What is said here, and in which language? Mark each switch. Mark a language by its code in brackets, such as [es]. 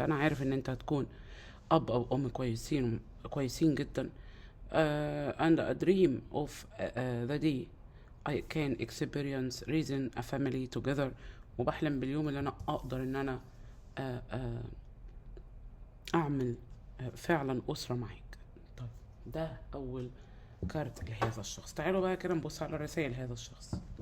[ar] أنا عارف إن أنت هتكون أب أو أم كويسين جدا. [en] And a dream of the day I can experience raising a family together. [ar] وبحلم باليوم اللي أنا أقدر إن أنا آه، آه، أعمل فعلا أسرة معاك. طيب، ده أول كارت لهذا الشخص. تعالوا بقى كده نبص على رسائل هذا الشخص.